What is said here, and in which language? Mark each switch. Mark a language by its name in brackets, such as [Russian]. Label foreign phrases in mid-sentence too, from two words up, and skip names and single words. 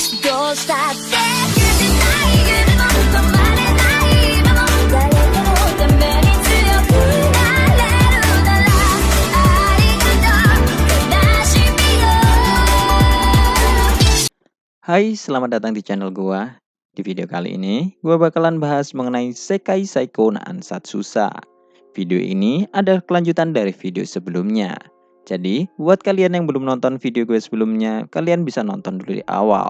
[Japanese] どうしたって許せない夢も止まれない今も誰かのために強くなれるならありがとう悲しみよ。 [Indonesian] Hai, selamat datang di channel gua. Di video kali ini, gua bakalan bahas mengenai Sekai Seiko no Ansatsusa. Video ini adalah kelanjutan dari video sebelumnya. Jadi, buat kalian yang belum nonton video gue sebelumnya, kalian bisa nonton dulu di awal.